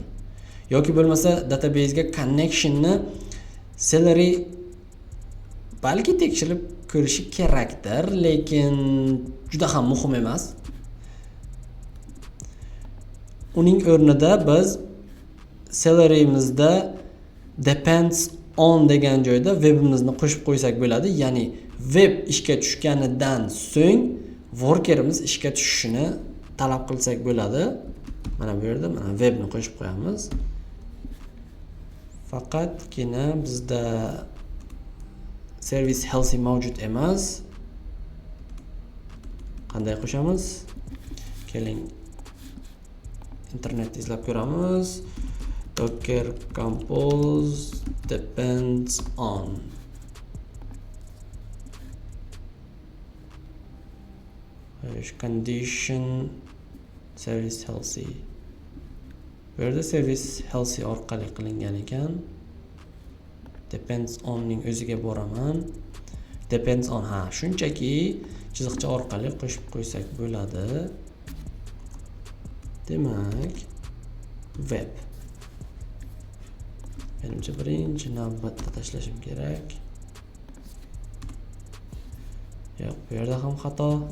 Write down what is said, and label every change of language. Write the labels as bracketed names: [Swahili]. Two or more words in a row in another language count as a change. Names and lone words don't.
[Uzbek] Yoki bo'lmasa database ga connection'ni salary balki tekshirib ko'rishi kerakdir, lekin juda ham muhim emas. Uning o'rnida biz salary'imizda [English] depends on [Uzbek] degan joyda webimizni qo'shib qo'ysak bo'ladi. Ya'ni web ishga tushganidan so'ng workerimiz ishga tushishini talab qilsak bo'ladi. Mana bu yerda mana webni qo'shib qo'yamiz. Faqatgina bizda [English] service healthy [Uzbek] mavjud emas. Qanday qo'shamiz? Keling, internet izlab ko'ramiz. [English] Docker compose depends on. Condition service healthy. [Uzbek] Bu yerda [English] service healthy [Uzbek] orqali qilingan ekan. [English] Depends on [Uzbek] ning o'ziga boraman. [English] Depends on [Uzbek] shunchaki chiziqcha orqali qo'shib qo'ysak bo'ladi. Demak, web. Menimcha birinchi navbatda tashlashim kerak. Yo'q, bu yerda ham xato.